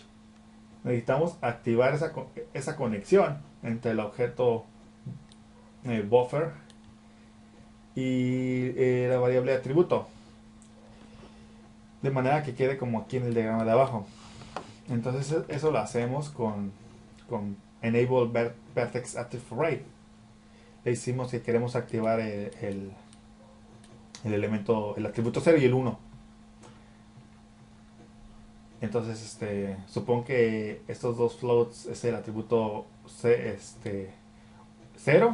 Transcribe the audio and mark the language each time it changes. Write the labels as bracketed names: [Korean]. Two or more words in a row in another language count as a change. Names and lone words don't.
[Spanish] Necesitamos activar esa conexión entre el objeto buffer y la variable atributo, de manera que quede como aquí en el diagrama de abajo. Entonces eso lo hacemos con [English] enable vertex attribute array. [Spanish] Le decimos que queremos activar el elemento, el atributo 0 y el 1. Entonces supongo que estos dos floats es el atributo 0.